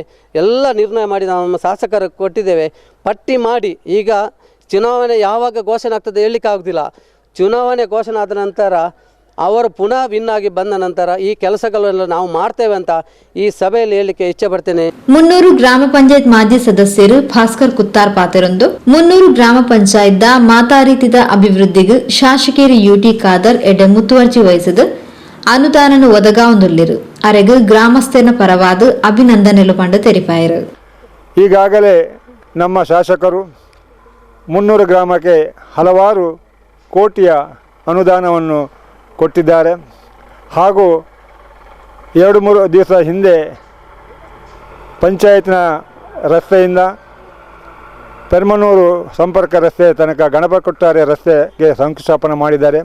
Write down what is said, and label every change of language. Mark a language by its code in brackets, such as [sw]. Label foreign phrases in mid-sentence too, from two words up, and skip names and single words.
[kn] ಎಲ್ಲ ನಿರ್ಣಯ ಮಾಡಿ ನಾವು ನಮ್ಮ ಶಾಸಕರು ಕೊಟ್ಟಿದ್ದೇವೆ. ಪಟ್ಟಿ ಮಾಡಿ ಈಗ ಚುನಾವಣೆ ಯಾವಾಗ ಘೋಷಣೆ ಆಗ್ತದೆ ಹೇಳಲಿಕ್ಕೆ ಆಗೋದಿಲ್ಲ. ಚುನಾವಣೆ ಘೋಷಣೆ ಆದ ನಂತರ ಅವರು ಪುನಃ ವಿನ್ ಆಗಿ ಬಂದ ನಂತರ ಈ ಕೆಲಸಗಳೆಲ್ಲ ನಾವು ಮಾಡ್ತೇವೆ ಅಂತ ಈ ಸಭೆಯಲ್ಲಿ ಹೇಳಲಿಕ್ಕೆ ಇಚ್ಛೆ ಪಡ್ತೇನೆ. [tcy] ಮುನ್ನೂರು ಗ್ರಾಮ ಪಂಚಾಯತ್ ಮಾಜಿ ಸದಸ್ಯರು ಭಾಸ್ಕರ್ ಕುತ್ತಾರ್ ಪಾತೆರೊಂದು ಮುನ್ನೂರು ಗ್ರಾಮ ಪಂಚಾಯತ್ ಮಾತಾರೀತಿದ ಅಭಿವೃದ್ಧಿಗೆ ಶಾಸಕೇರಿ ಯುಟಿ ಖಾದರ್ ಎಡೆ ಮುತುವರ್ಜಿ ವಹಿಸಿದ ಅನುದಾನ ಒದಗಾವೊಂದುಳ್ಳಿರು ಅರೆಗೆ ಗ್ರಾಮಸ್ಥನ ಪರವಾದ ಅಭಿನಂದನೆಲು ಪಂಡ ತೆರಿಪಾಯರು. [kn] ಈಗಾಗಲೇ ನಮ್ಮ ಶಾಸಕರು ಮುನ್ನೂರು ಗ್ರಾಮಕ್ಕೆ ಹಲವಾರು ಕೋಟಿಯ ಅನುದಾನವನ್ನು ಕೊಟ್ಟಿದ್ದಾರೆ. ಹಾಗೂ 2-3 ದಿವಸ ಹಿಂದೆ ಪಂಚಾಯತ್ನ ರಸ್ತೆಯಿಂದ ಪೆರ್ಮನೂರು ಸಂಪರ್ಕ ರಸ್ತೆ ತನಕ ಗಣಪ ಕೊಟ್ಟಾರೆ ರಸ್ತೆಗೆ ಶಂಕುಸ್ಥಾಪನೆ ಮಾಡಿದ್ದಾರೆ.